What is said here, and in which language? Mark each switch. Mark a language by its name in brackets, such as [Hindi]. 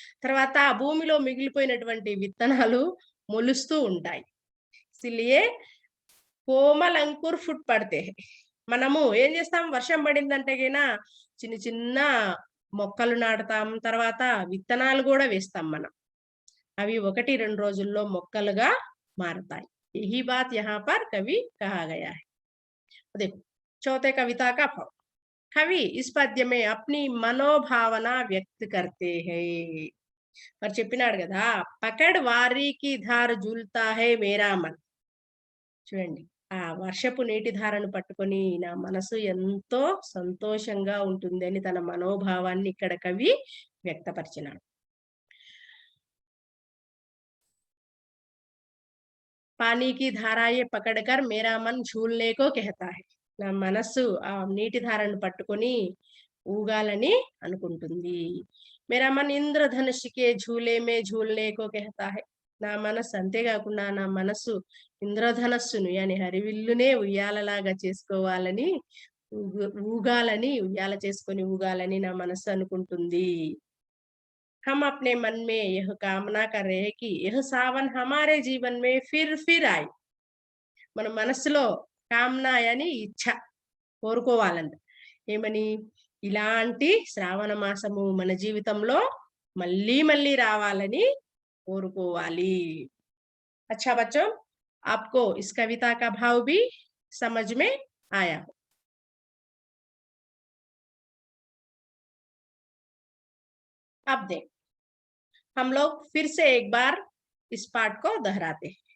[Telugu] తర్వాత ఆ భూమిలో మిగిలిపోయినటువంటి విత్తనాలు మొలుస్తూ ఉంటాయి. [Hindi] ఇసిలియే కోమల్ అంకుర్ ఫుట్ పడితే [Telugu] మనము ఏం చేస్తాం, వర్షం పడిందంటే గినా చిన్న చిన్న మొక్కలు నాటుతాం, తర్వాత విత్తనాలు కూడా వేస్తాం మనం. అవి 1-2 రోజుల్లో మొక్కలుగా మారుతాయి. [Hindi] यही बात यहाँ पर कवि कहा गया है. देखो चौथे कविता का भाव. कवि इस पद्य में अपनी मनोभावना व्यक्त करते हैं. [Telugu] మరి చెప్పినాడు కదా, [Hindi] పకడ్ వారికి ధార జుల్తా హై మేరా మన్. [Telugu] చూడండి, ఆ వర్షపు నీటి ధారను పట్టుకొని నా మనసు ఎంతో సంతోషంగా ఉంటుంది అని తన మనోభావాన్ని ఇక్కడ కవి వ్యక్తపరిచినాడు. [Hindi] పానీ కి ధారాయే పకడ్కర్ మేరా మన్ ఝూల్నే కో కెహతా హై. [Telugu] నా మనస్సు ఆ నీటి ధారను పట్టుకొని ఊగాలని అనుకుంటుంది. [Hindi] మేరా మన్ ఇంద్రధనుష్కే ఝూలే మే ఝూల్నే కో కెహతా హై. [Telugu] నా మనస్సు అంతేకాకుండా నా మనస్సు ఇంద్రధనస్సును యాని హరివిల్లునే ఉయ్యాలలాగా చేసుకోవాలని, ఊగాలని, ఉయ్యాల చేసుకొని ఊగాలని నా మనస్సు అనుకుంటుంది. [Hindi] हम अपने मन में यह कामना कर रहे हैं कि यह सावन हमारे जीवन में फिर आए. [Telugu] మన మనసులో కామన అని ఇచ్ఛ కోరుకోవాలంట. ఏమని? ఇలాంటి శ్రావణ మాసము మన జీవితంలో మళ్ళీ మళ్ళీ రావాలని కోరుకోవాలి. [Hindi] अच्छा बच्चों, आपको इस कविता का भाव भी समझ में आया. अब देख, हम लोग फिर से एक बार इस पाठ को दोहराते हैं.